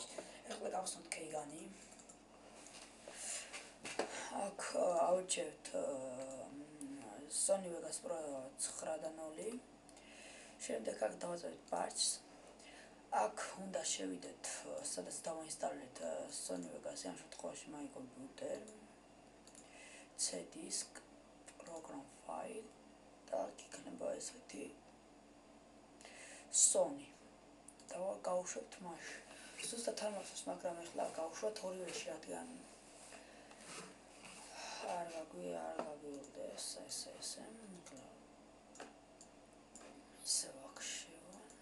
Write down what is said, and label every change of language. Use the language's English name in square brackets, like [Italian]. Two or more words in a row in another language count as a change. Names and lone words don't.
[Georgian] ახლა გავხსნათ Keygen-ი. აქ ავჭერთ Sony Vegas Pro 9.0. შემდეგ აქ დავაწყოთ patch-ს. აქ უნდა შევიდეთ, სადაც დავინსტალირეთ Sony Vegas-ი, ამ შემთხვევაში [English] my computer, [Georgian] C-disk, [English] program file [Georgian] და აქ იქნება ესეთი Sony. და გავუშვებთ მაშინ. ზუსტად არ მახსოვს, მაგრამ ახლა გავუშვათ ორივეში, რადგან არ გაგვიურდეს ესე. ისე ვახშევა.